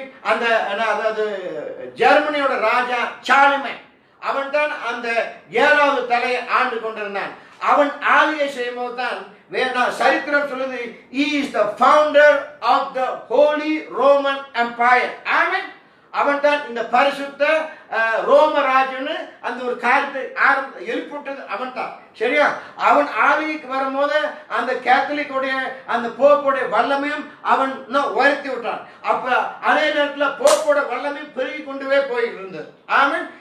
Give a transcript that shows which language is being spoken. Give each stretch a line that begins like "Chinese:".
Tamil: அந்த அதாவது ஜெர்மனியோட ராஜா சாலிமன், அவன் தான் அந்த 7வது தலையை ஆண்டு கொண்டிருந்தான். அவன் ஆளுகை செய்யும் போது தான் சரித்திரம் சொல்லுது,
English: he is the founder of the Holy Roman Empire.
Tamil: அவன் தான் இந்த பரிசுத்த ரோமராஜன்னு அந்த ஒரு காரியத்தை எழுப்பிவிட்டது அவன் தான். சரியா? அவன் ஆவிக்கு வரும்போது அந்த கேத்தலிக்குடைய அந்த போப்போடைய வல்லமையும் அவன் உயர்த்தி விட்டான். அப்ப அதே நேரத்தில் போப்போட வல்லமையும் பெருகி கொண்டுவே போயிட்டு இருந்தது. ஆமென்.